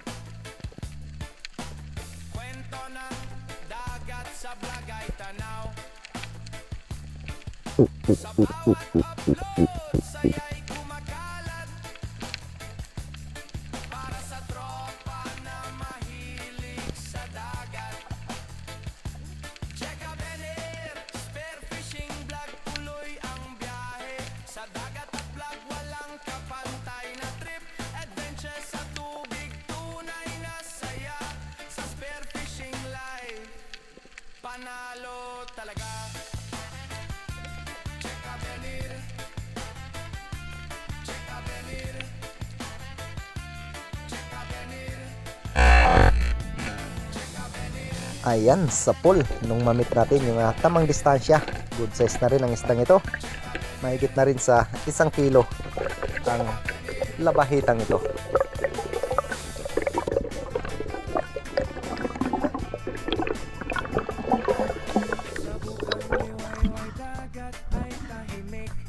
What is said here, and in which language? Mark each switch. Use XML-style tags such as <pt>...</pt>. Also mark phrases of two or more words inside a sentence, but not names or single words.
<tl>Kwento ng dagat sa Blagay Tanaw. Sa bawat upload, saya'y kumakalat. Para sa tropa na mahilig sa dagat. Check a venir,</tl> <en>spearfishing vlog,</en> <tl>tuloy ang biyahe. Sa dagat at vlog, walang kapantay na trip. Adventure sa tubig, tunay na saya. Sa</tl> <en>spearfishing live,</en> <tl>panalo talaga. Check a venir, check a venir, check a venir. Ayan, sa pool, nung mamit natin yung tamang distansya,</tl> <en>good size</en> <tl>na rin ang isdang ito. Mahigit na rin sa 1 kilo ang labahitang ito. Dagat ay tahimik.</tl>